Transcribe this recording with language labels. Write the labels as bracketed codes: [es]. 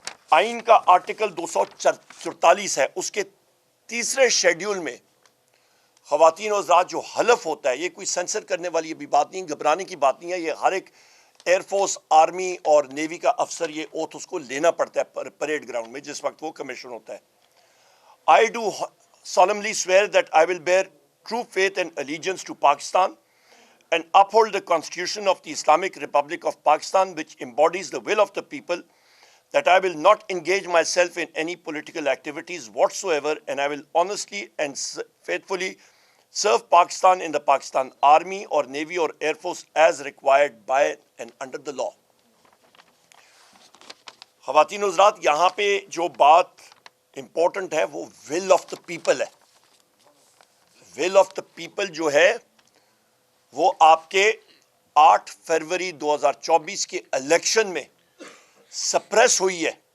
[ur] آئین کا آرٹیکل 244 ہے، اس کے تیسرے شیڈیول میں خواتین و حضرات جو حلف ہوتا ہے، یہ کوئی سینسر کرنے والی ابھی بات نہیں، گھبرانے کی بات نہیں ہے. یہ ہر ایک ایئر فورس، آرمی اور نیوی کا افسر یہ اوتھ اس کو لینا پڑتا ہے پریڈ گراؤنڈ میں جس وقت وہ کمیشن ہوتا ہے. [en] I do solemnly swear that I will bear true faith and allegiance to Pakistan and uphold the Constitution of the Islamic Republic of Pakistan, which embodies the will of the people, that I will not engage myself in any political activities whatsoever, and I will honestly and faithfully serve Pakistan in the Pakistan Army or Navy or Air Force as required by and under the law. [ur] خواتین و حضرات، یہاں پہ جو بات important ہے وہ will of the people ہے. ول آف دا پیپل جو ہے وہ آپ کے 8 فروری 2024 کے الیکشن میں سپریس ہوئی ہے.